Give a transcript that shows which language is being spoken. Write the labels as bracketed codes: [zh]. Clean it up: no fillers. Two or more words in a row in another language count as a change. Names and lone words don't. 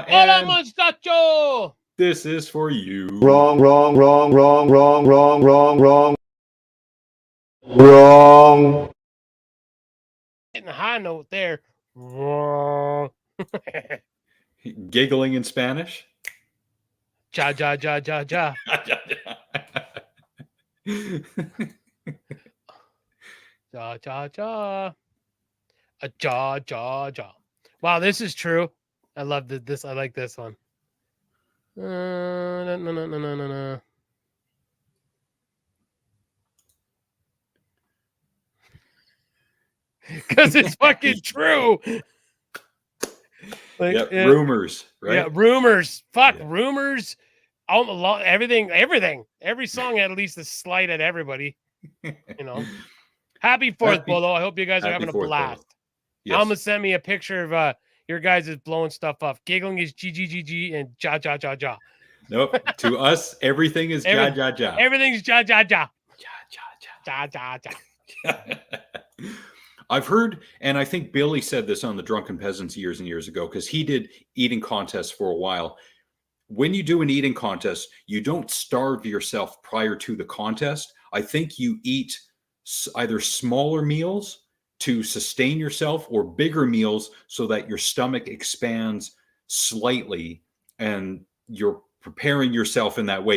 [es] Hola, muchacho. [en] This is for you. Wrong. Wrong. Hitting a high note there. Wrong. Giggling in Spanish. Ja, ja, ja, ja, ja. Ja, ja, ja. A ja, ja, ja. Wow, this is true. I love this. I like this one. No. Because it's fucking true. Like, yeah, rumors, right? Yeah, rumors. Fuck, Yeah. rumors. Everything. Every song had at least a slight at everybody. You know. Happy 4th, Bolo. I hope you guys are having a blast. Yes. Alma sent me a picture of your guys is blowing stuff up. Giggling is GGGG and ja ja ja ja. Nope. To us, everything is ja ja ja. Everything's ja ja ja. Ja ja Ja ja ja. I've heard, and I think Billy said this on the Drunken Peasants years and years ago, because he did eating contests for a while. When you do an eating contest, you don't starve yourself prior to the contest. I think you eat either smaller meals to sustain yourself or bigger meals so that your stomach expands slightly and you're preparing yourself in that way.